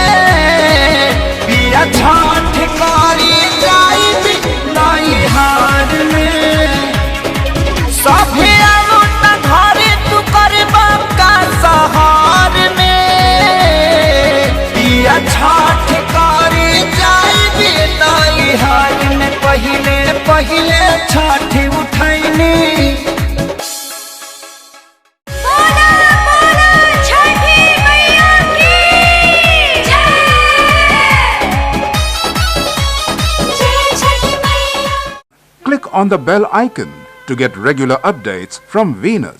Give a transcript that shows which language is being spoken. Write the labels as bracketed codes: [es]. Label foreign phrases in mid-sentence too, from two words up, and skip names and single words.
[bho] पिया छठ करी जाई नई हार में सभी आवता घरे तू करबा का सहार में पिया छठ करी जाई नई हार में पहिले पहिले छठ उठैनी [en] Click on the bell icon to get regular updates from Venus.